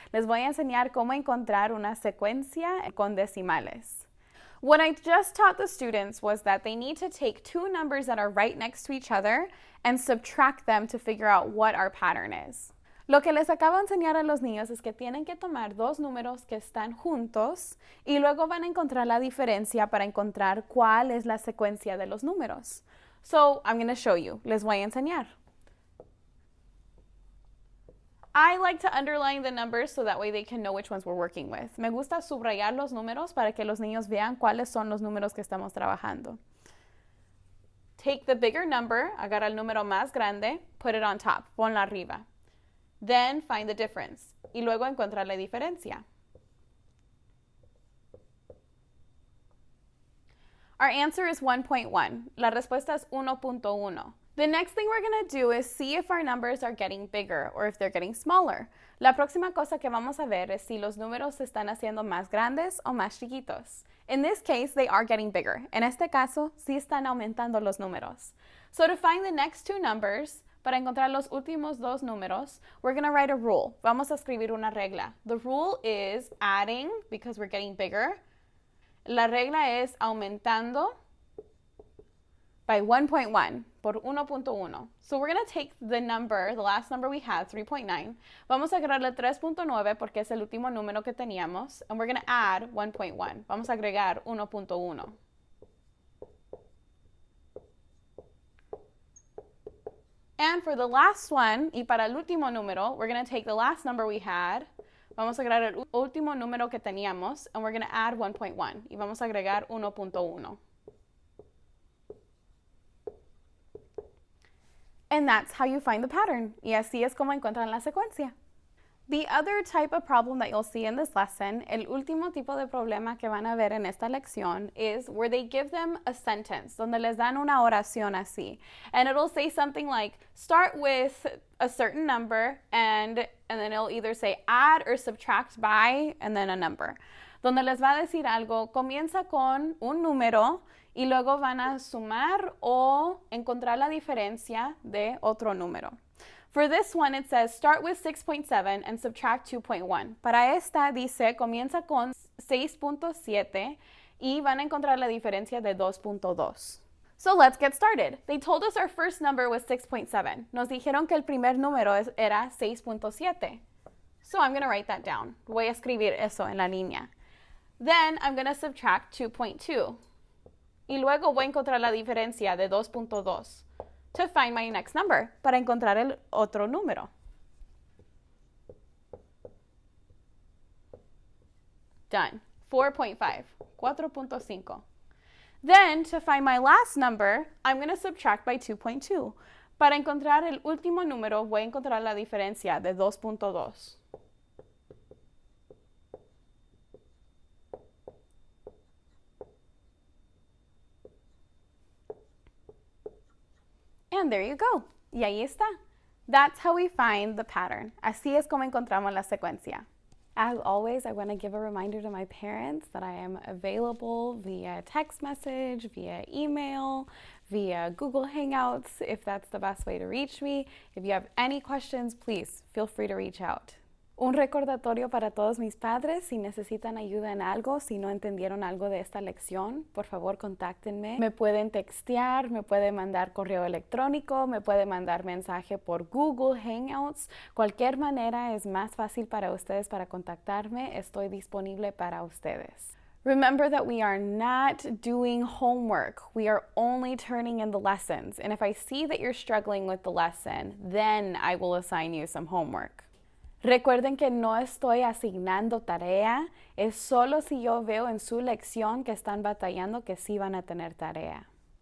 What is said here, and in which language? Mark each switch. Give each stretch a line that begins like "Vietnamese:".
Spanish: Les voy a enseñar cómo encontrar una secuencia con decimales.
English: What I just taught the students was that they need to take 2 numbers that are right next to each other and subtract them to figure out what our pattern is.
Spanish: Lo que les acabo de enseñar a los niños es que tienen que tomar 2 números que están juntos y luego van a encontrar la diferencia para encontrar cuál es la secuencia de los números.
English: So, I'm going to show you.
Spanish: Les voy a enseñar.
English: I like to underline the numbers so that way they can know which ones we're working with.
Spanish: Me gusta subrayar los números para que los niños vean cuáles son los números que estamos trabajando.
English: Take the bigger number,
Spanish: agarra el número más grande,
English: put it on top,
Spanish: ponlo arriba.
English: Then find the difference.
Spanish: Y luego encontrar la diferencia.
English: Our answer is 1.1.
Spanish: La respuesta es 1.1.
English: The next thing we're going to do is see if our numbers are getting bigger or if they're getting smaller.
Spanish: La próxima cosa que vamos a ver es si los números se están haciendo más grandes o más chiquitos.
English: In this case, they are getting bigger.
Spanish: En este caso, sí están aumentando los números.
English: So to find the next 2 numbers,
Spanish: para encontrar los últimos 2 números,
English: we're going to write a rule.
Spanish: Vamos a escribir una regla.
English: The rule is adding, because we're getting bigger.
Spanish: La regla es aumentando
English: by 1.1,
Spanish: por 1.1.
English: So we're going to take the number, the last number we had, 3.9.
Spanish: Vamos a agregarle 3.9 porque es el último número que teníamos.
English: And we're going to add 1.1. Vamos a agregar 1.1. And for the last one,
Spanish: y para el último número,
English: we're going to take the last number we had.
Spanish: Vamos a agregar el último número que teníamos,
English: and we're going to add 1.1.
Spanish: Y vamos a agregar 1.1.
English: And that's how you find the pattern.
Spanish: Y así es como encuentran la secuencia.
English: The other type of problem that you'll see in this lesson,
Spanish: el último tipo de problema que van a ver en esta lección,
English: is where they give them a sentence,
Spanish: donde les dan una oración así.
English: And it'll say something like, start with a certain number, and then it'll either say add or subtract by, and then a number.
Spanish: Donde les va a decir algo, comienza con un número, y luego van a sumar o encontrar la diferencia de otro número.
English: For this one, it says start with 6.7 and subtract 2.1.
Spanish: Para esta dice comienza con 6.7 y van a encontrar la diferencia de 2.2.
English: So let's get started. They told us our first number was 6.7.
Spanish: Nos dijeron que el primer número era 6.7.
English: So I'm going to write that down.
Spanish: Voy a escribir eso en la línea.
English: Then I'm going to subtract 2.2.
Spanish: Y luego voy a encontrar la diferencia de 2.2.
English: To find my next number,
Spanish: para encontrar el otro número.
English: Done. 4.5, 4.5. Then, to find my last number, I'm going to subtract by 2.2.
Spanish: Para encontrar el último número, voy a encontrar la diferencia de 2.2.
English: And there you go.
Spanish: Y ahí está.
English: That's how we find the pattern.
Spanish: Así es como encontramos la secuencia.
English: As always, I want to give a reminder to my parents that I am available via text message, via email, via Google Hangouts, if that's the best way to reach me. If you have any questions, please feel free to reach out.
Spanish: Un recordatorio para todos mis padres, si necesitan ayuda en algo, si no entendieron algo de esta lección, por favor contáctenme. Me pueden textear, me pueden mandar correo electrónico, me pueden mandar mensaje por Google Hangouts. Cualquier manera es más fácil para ustedes para contactarme. Estoy disponible para ustedes.
English: Remember that we are not doing homework. We are only turning in the lessons. And if I see that you're struggling with the lesson, then I will assign you some homework.
Spanish: Recuerden que no estoy asignando tarea, es solo si yo veo en su lección que están batallando que sí van a tener tarea.